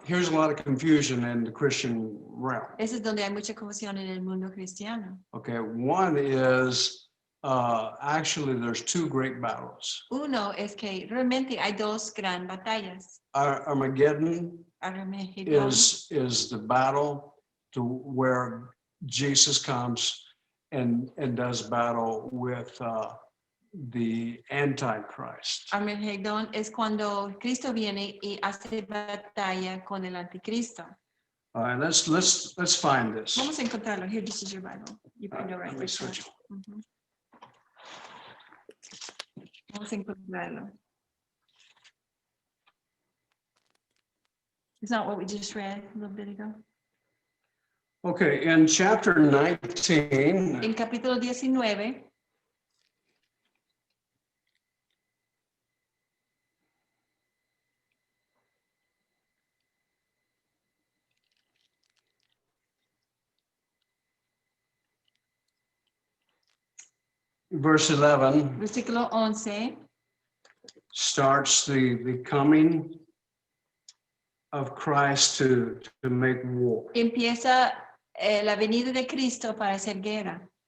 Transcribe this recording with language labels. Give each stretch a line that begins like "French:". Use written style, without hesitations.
English: Here's a lot of confusion in the Christian realm.
Spanish: Ese es donde hay mucha confusión en el mundo cristiano.
English: Okay, one is actually there's two great battles.
Spanish: Uno es que realmente hay dos gran batallas.
English: Armageddon
Spanish: Armagedón
English: is the battle to where Jesus comes and does battle with the Antichrist.
Spanish: Armagedón es cuando Cristo viene y hace batalla con el anticristo.
English: All right, let's find this.
Spanish: Vamos a encontrarlo.
English: Here, this is your Bible. You can go right Let me this way. switch.
Spanish: Vamos a encontrarlo.
English: It's not what we just read a little bit ago. Okay, in chapter 19,
Spanish: En capítulo 19,
English: verse 11,
Spanish: versículo 11,
English: starts the coming of Christ to make war.
Spanish: empieza la venida de Cristo para hacer guerra.